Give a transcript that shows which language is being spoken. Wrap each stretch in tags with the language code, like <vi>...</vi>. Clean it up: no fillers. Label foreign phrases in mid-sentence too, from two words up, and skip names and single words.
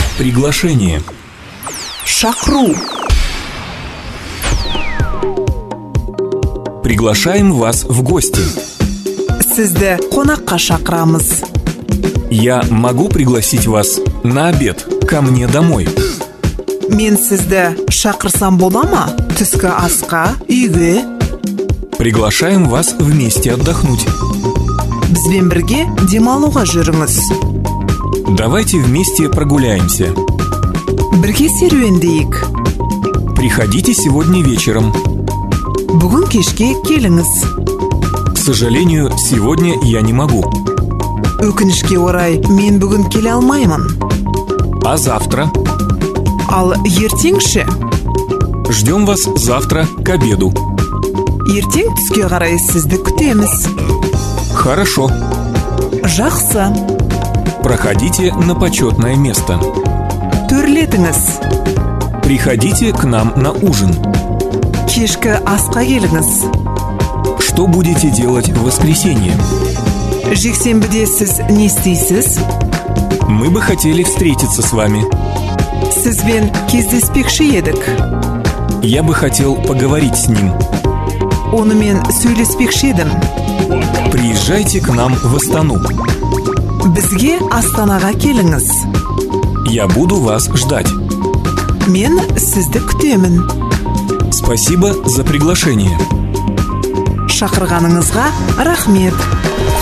<ru>Приглашение.</ru> <kk>Шақыру.</kk> <ru>Приглашаем вас в гости.</ru> <kk>Сізді қонаққа шақырамыз.</kk> <ru>Я могу пригласить вас на обед ко мне домой.</ru> <kk>Мен сізді шақырсам бола ма? Түскі асқа, үйге.</kk> <ru>Приглашаем вас вместе отдохнуть.</ru> <kk>Бізбен бірге демалуға жүріңіз.</kk> <ru>Давайте вместе прогуляемся.</ru> <kk>Бірге серуендейік.</kk> <ru>Приходите сегодня вечером.</ru> <kk>Бүгін кешке келіңіз.</kk> <ru>К сожалению, сегодня я не могу.</ru> <kk>Өкінішке орай, мен бүгін келе алмаймын.</kk> <ru>А завтра?</ru> <kk>Ал ертеңші?</kk> <ru>Ждем вас завтра к обеду.</ru> <kk>Ертең түске қарай сізді күтеміз.</kk> <ru>Хорошо.</ru> <kk>Жақсы.</kk> <ru>Проходите на почетное место.</ru> <kk>Төрлетіңіз.</kk> <ru>Приходите к нам на ужин.</ru> <kk>Кешкі асқа келіңіз.</kk> <ru>Что будете делать в воскресенье?</ru> <kk>Жексенбіде сіз не істейсіз?</kk> <ru>Мы бы хотели встретиться с вами.</ru> <kk>Сізбен кездеспекші едік.</kk> <ru>Я бы хотел поговорить с ним.</ru> <kk>Онымен сөйлеспекші едім.</kk> <ru>Приезжайте к нам в Астану.</ru> <kk>Бізге Астанаға келіңіз.</kk> <ru>Я буду вас ждать.</ru> <kk>Мен сізді күтемін.</kk> <ru>Спасибо за приглашение.</ru> <kk>Шақырғаныңызға рахмет.</kk>